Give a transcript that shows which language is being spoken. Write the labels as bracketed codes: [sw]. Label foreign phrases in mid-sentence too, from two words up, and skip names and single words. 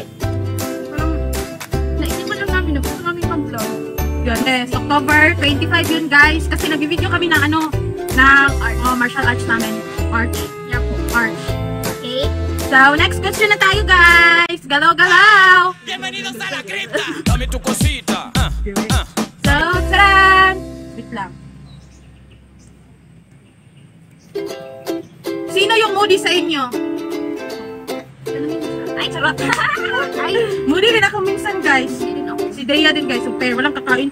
[tl] Parang naisipan lang namin na gusto namin mag-vlog. Yun, yes. October 25 yun guys. Kasi nag-video kami ng ano, ng martial arts namin. Arch. Yeah po. Arch. Okay? So, next question na tayo, guys. Galaw-galaw. [es] Bienvenidos a la cripta. Dame tu cosita. [tl] So, taran! Wait lang. Sino yung moody sa inyo? Ay, charot. Ay, Moody rin ako minsan, guys. hindi rin ako. Si Dea din, guys. So, pero walang kakain.